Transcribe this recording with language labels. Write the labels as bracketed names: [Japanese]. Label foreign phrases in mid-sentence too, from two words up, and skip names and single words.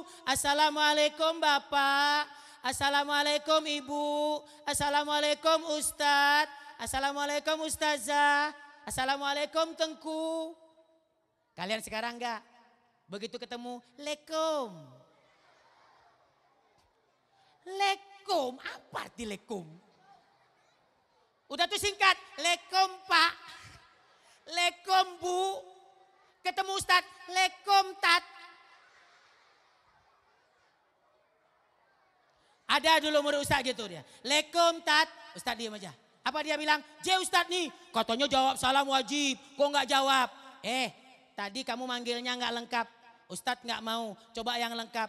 [Indonesian] Assalamualaikum Bapak. Assalamualaikum Ibu. Assalamualaikum Ustadz. Assalamualaikum Ustazah. Assalamualaikum Tengku. Kalian sekarang enggak? Begitu ketemu, Lekum. Lekum, apa arti lekum? Udah tuh singkat, Lekum Pak. Lekum Bu. Ketemu Ustad, Lekum Tat. Ada dulu murid Ustad gitu dia. Lekum Tat. Ustad diam aja. Apa dia bilang? Ustad nih, katanya jawab salam wajib. Kok nggak jawab? Tadi kamu manggilnya nggak lengkap. Ustad nggak mau. Coba yang lengkap.